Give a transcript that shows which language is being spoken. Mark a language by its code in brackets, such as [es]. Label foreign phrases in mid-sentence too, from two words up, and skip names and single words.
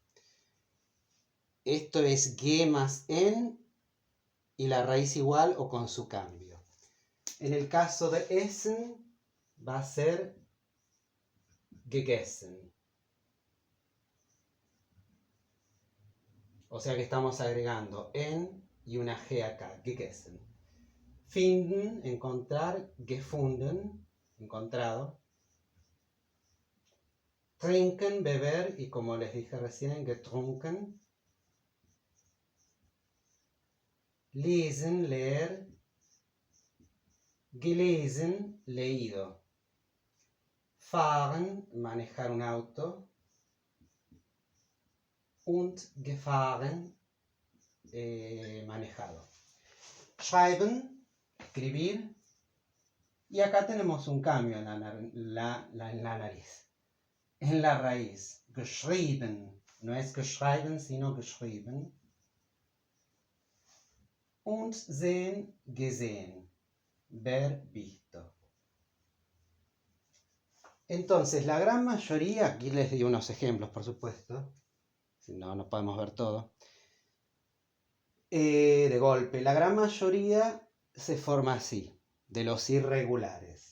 [es] Esto es ge más en y la raíz igual o con su cambio. En el caso de essen va a ser gegessen. O sea que estamos agregando en y una g acá, [de] gegessen. Finden, encontrar, gefunden, [es] encontrado. Trinken, beber, y como les dije recién, [de] getrunken. [es] Lesen, leer. [de] Gelesen, [es] leído. Fahren, manejar un auto. [de] Und gefahren, manejado. Schreiben, [es] escribir. Y acá tenemos un cambio en la nariz. En la raíz. [de] Geschrieben. No es geschrieben, [es] sino geschrieben. [de] Und sehen, gesehen. [es] Ver, visto. Entonces, la gran mayoría, aquí les di unos ejemplos, por supuesto. Si no, no podemos ver todo. De golpe, la gran mayoría se forma así, de los irregulares.